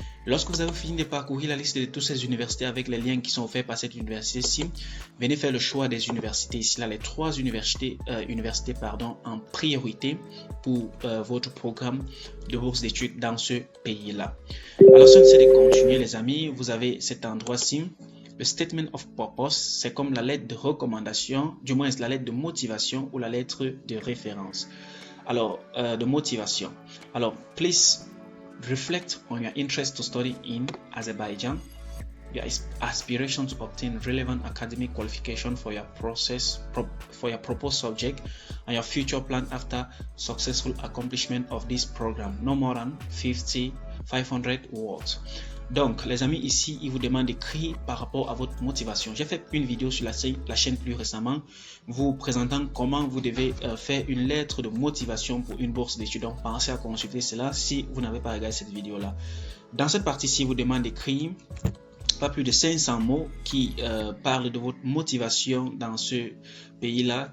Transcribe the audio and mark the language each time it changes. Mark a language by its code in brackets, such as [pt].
[fr] Lorsque vous avez fini de parcourir la liste de toutes ces universités avec les liens qui sont offerts par cette université-ci, venez faire le choix des universités ici, là, les 3 universités, en priorité pour votre programme de bourse d'études dans ce pays-là. Alors, si on essaie de continuer, les amis, vous avez cet endroit-ci. Le [en] statement of purpose, [fr] c'est comme la lettre de recommandation, du moins la lettre de motivation ou la lettre de référence. Alors, de motivation. [en] Alors, please reflect on your interest to study in Azerbaijan, your aspiration to obtain relevant academic qualification for your proposed subject, and your future plan after successful accomplishment of this program. No more than 500 words. [fr] Donc, les amis, ici, ils vous demandent d'écrire par rapport à votre motivation. J'ai fait une vidéo sur la chaîne plus récemment, vous présentant comment vous devez faire une lettre de motivation pour une bourse d'études. Donc, pensez à consulter cela si vous n'avez pas regardé cette vidéo-là. Dans cette partie-ci, il vous demande d'écrire pas plus de 500 mots qui parlent de votre motivation dans ce pays-là.